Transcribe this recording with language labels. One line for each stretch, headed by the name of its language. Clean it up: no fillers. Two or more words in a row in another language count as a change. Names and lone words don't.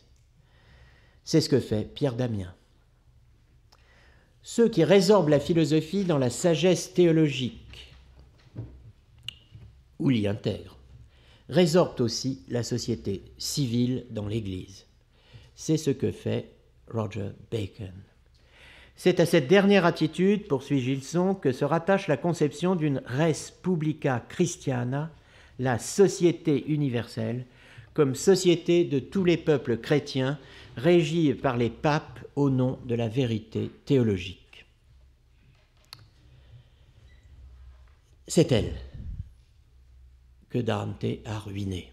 French: C'est ce que fait Pierre Damien. Ceux qui résorbent la philosophie dans la sagesse théologique, ou l'y intègrent, résorbent aussi la société civile dans l'Église. C'est ce que fait Roger Bacon. C'est à cette dernière attitude, poursuit Gilson, que se rattache la conception d'une
Latin: res publica Christiana,
French: la société universelle, comme société de tous les peuples chrétiens, régie par les papes au nom de la vérité théologique. C'est elle que Dante a ruinée.